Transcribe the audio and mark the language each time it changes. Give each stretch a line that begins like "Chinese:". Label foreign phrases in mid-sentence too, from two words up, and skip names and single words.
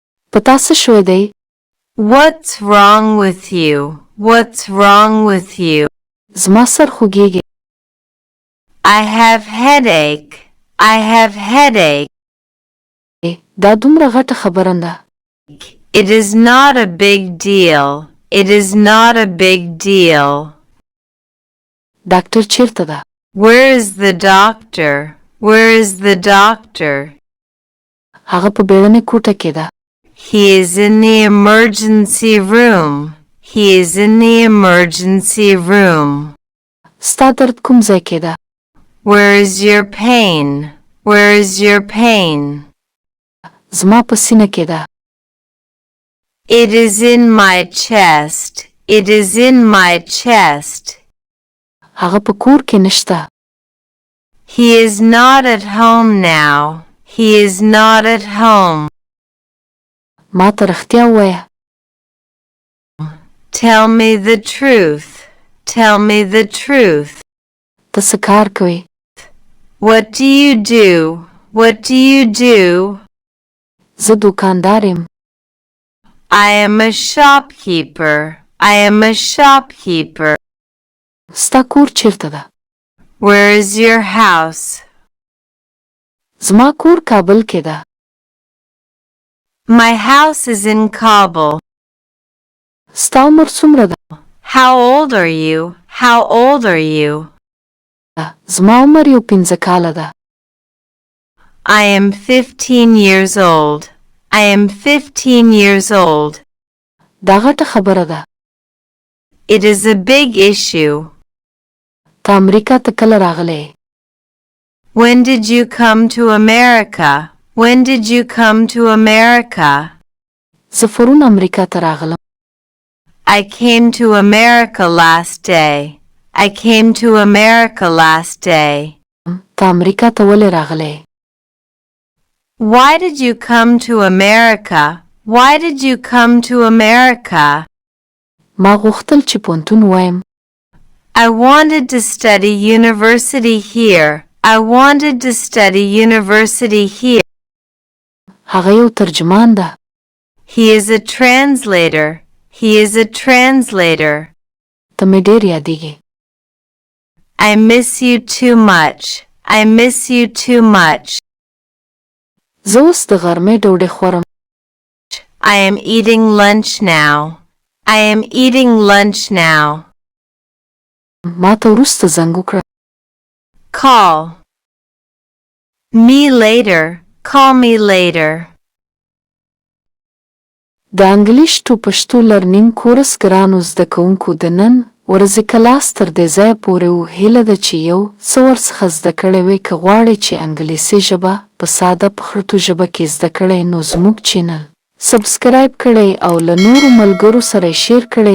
Pashto: په تاسو شوی دی.
English: What's wrong with you? What's wrong with you?
Pashto: زما سر خوږیږي.
English: I have headache. I have headache.
Pashto: دا دومره غټه خبره ده.
English: It is not a big deal. It is not a big deal.
Pashto: ډاکټر چیرته ده؟
English: Where is the doctor? Where is the doctor?
Pashto: هغه په بیړنۍ کوټه کې ده.
English: He is in the emergency room. He is in the emergency room.
Pashto: ستا درد کوم ځای کې ده؟
English: Where is your pain? Where is your pain?
Pashto: زما په سینه کې ده.
English: It is in my chest. It is in my chest.
Pashto: هغه په کور کې نشته.
English: He is not at home now. He is not at home.
Pashto: ما ته رښتیا ووایه.
English: Tell me the truth. Tell me the truth.
Pashto: ته څه کار کوې؟
English: What do you do? What do you do?
Pashto: زه دوکاندار یم.
English: I am a shopkeeper. I am a shopkeeper.
Pashto: ستا کور چیرته ده؟
English: Where is your house?
Pashto: زما کور کابل کې ده.
English: My house is in Kabul.
Pashto: ستا عمر څومره ده؟
English: How old are you? How old are you?
Pashto: زما عمر یو 15 کاله ده.
English: I am 15 years old. I am 15 years old.
Pashto: دا غټه خبره ده.
English: It is a big issue.
Pashto: ته امریکا ته کله راغلی؟
English: When did you come to America? When did you come to America?
Pashto: زه پرون امریکا ته راغلم.
English: I came to America last day. I came to America last day.
Pashto: ته امریکا ته ولې راغلی؟
English: Why did you come to America? Why did you come to America?
Pashto: ما غوښتل چې پوهنتون وایم.
English: I wanted to study university here. I wanted to study university here.
Pashto: هغه یو ترجمان ده.
English: He is a translator. He is a translator.
Pashto: ته مې ډېر یادېږي.
English: I miss you too much. I miss you too much.
Pashto: زه اوس د غرمې ډوډۍ خورم.
English: I am eating lunch now. I am eating lunch now.
Pashto: ما ته وروسته زنګ وکړه.
English: Call me later. Call me later.
Pashto: د انګلیش ټو پښتو لرنینګ کورس ګرانو زده کوونکو د نن ورځې کلاس تر دې ځایه پورې و. هیله ده چې یو څه ورڅخه زده کړی وي. که غواړئ چې انګلیسي ژبه په ساده پښتو ژبه کې زده کړئ نو زموږ چینل سبسکرایب کړئ او له نورو ملګرو سره یې شیر کړئ.